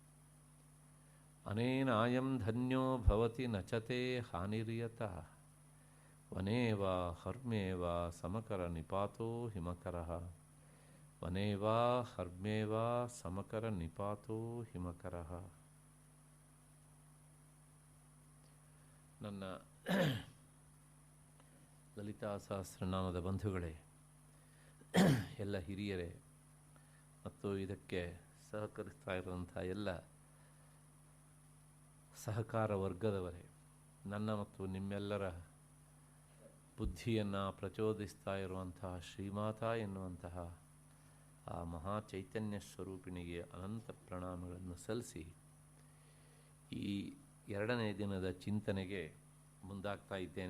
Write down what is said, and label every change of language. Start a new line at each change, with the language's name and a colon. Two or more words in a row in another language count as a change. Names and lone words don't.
Sanskrit: ಅನೇನಾಯಂ ಧನ್ಯೋ ಭವತಿ ನಚತೆ ಹಾನಿರ್ಯತಃ ವನೇ ವಾ ಹರ್ಮ್ಯೇ ವಾ ಸಮಕರ ನಿಪಾತೋ ಹಿಮಕರಃ. ವನೇ ವಾ ಹರ್ಮ್ಯೇ ವಾ ಸಮಕರ ನಿಪಾತೋ ಹಿಮಕರಃ.
Kannada: ನನ್ನ ಲಲಿತಾ ಸಹಸ್ರನಾಮದ ಬಂಧುಗಳೇ, ಎಲ್ಲ ಹಿರಿಯರೇ ಮತ್ತು ಇದಕ್ಕೆ ಸಹಕರಿಸ್ತಾ ಇರುವಂಥ ಎಲ್ಲ ಸಹಕಾರ ವರ್ಗದವರೇ, ನನ್ನ ಮತ್ತು ನಿಮ್ಮೆಲ್ಲರ ಬುದ್ಧಿಯನ್ನು ಪ್ರಚೋದಿಸ್ತಾ ಇರುವಂತಹ ಶ್ರೀಮಾತಾ ಎನ್ನುವಂತಹ ಆ ಮಹಾ ಚೈತನ್ಯ ಸ್ವರೂಪಿಣಿಗೆ ಅನಂತ ಪ್ರಣಾಮಗಳನ್ನು ಸಲ್ಲಿಸಿ ಈ ಎರಡನೇ ದಿನದ ಚಿಂತನೆಗೆ ಮುಂದಾಗ್ತಾ ಇದ್ದೇನೆ.